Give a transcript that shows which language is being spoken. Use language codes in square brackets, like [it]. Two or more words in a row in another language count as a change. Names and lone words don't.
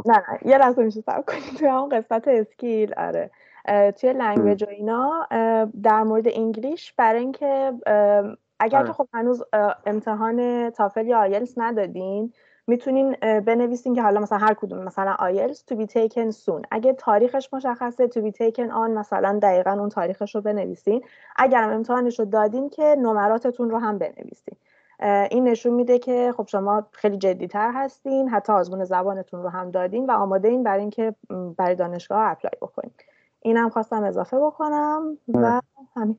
[fa] نه یه لحظه میشه صبر کنید توی همون قسمت اسکیل. آره توی لنگویج و اینا در مورد انگلیش برای اینکه اگر که آره. خب هنوز امتحان تافل یا آیلتس ندادین میتونین بنویسین که حالا مثلا هر کدوم مثلا آیلتس [en] to be taken soon، [fa] اگه تاریخش مشخصه [en] to be taken on [fa] مثلا دقیقا اون تاریخش رو بنویسین. اگرم امتحانش رو دادین که نمراتتون رو هم بنویسین. این نشون میده که خب شما خیلی جدی‌تر هستین، حتی آزمون زبانتون رو هم دادین و آماده این برای اینکه برای دانشگاه اپلای بکنین. اینم خواستم اضافه بکنم و همین.